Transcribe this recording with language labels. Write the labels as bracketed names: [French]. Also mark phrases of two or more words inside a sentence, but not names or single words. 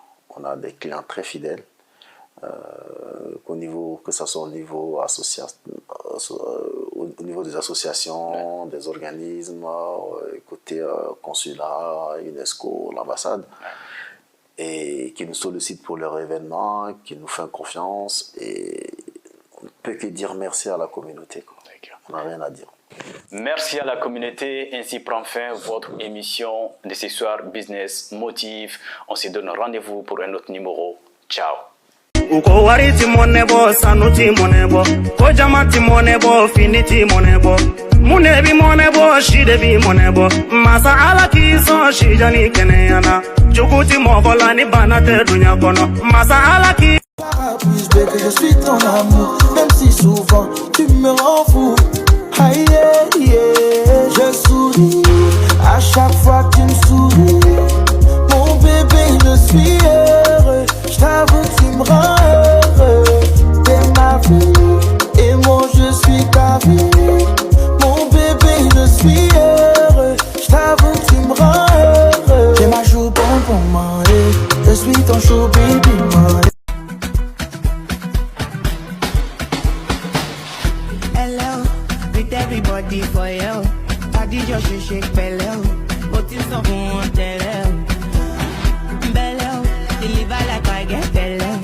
[French] On a des clients très fidèles. Que ce soit au niveau des associations, des organismes, côté consulat, UNESCO, l'ambassade, et qui nous sollicitent pour leurs événements, qui nous font confiance, et on ne peut que dire merci à la communauté, quoi. On n'a rien à dire. Merci à la communauté. Ainsi prend fin votre émission de ce soir Business Motif. On se donne rendez-vous pour un autre numéro. Ciao. uko wari ti monebo sanu ti monebo ko jama ti monebo fini ti monebo mune bi monebo shide bi monebo masa ala ki so shijani keneyana jukuti mokola ni bana te dunya kono masa ala ki Plus belle que je suis ton amour, même si souvent tu me rends fou. Aïe, yeah, je souris à chaque fois que tu me souris. Mon bébé, je suis heureux, je t'avoue, tu me rends heureux. T'es ma vie, et moi je suis ta vie. Mon bébé, je suis heureux, je t'avoue, tu me rends heureux. J'ai ma joue bonbon, man, je suis ton [English] show baby, [French] man. [English] Everybody for you. Body just shake belly. But it's not one tell belly. Deliver like I get belly.